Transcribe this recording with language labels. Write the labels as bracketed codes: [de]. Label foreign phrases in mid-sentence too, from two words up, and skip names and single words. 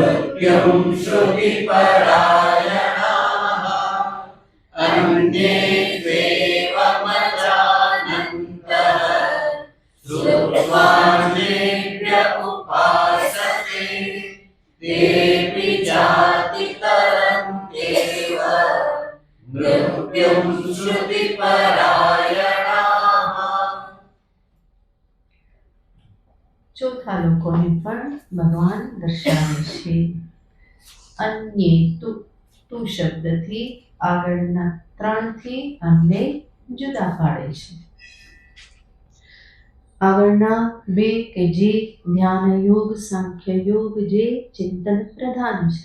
[sa] मृत्युं श्रुतिपरायणाः अन्ये त्वेवमजानन्तः श्रुत्वान्येभ्य उपासते तेऽपि जातितरन्त्येव मृत्युं श्रुतिपरायणाः। [gu] ચોથા લોકોને પણ ભગવાન દર્શાવે છે. અન્ય તું શબ્દથી આગળના 3થી અમને જુદા પાડે છે. આગળના 2 કે જે ધ્યાન યોગ, સાંખ્ય યોગ જે ચિંતન પ્રધાન છે.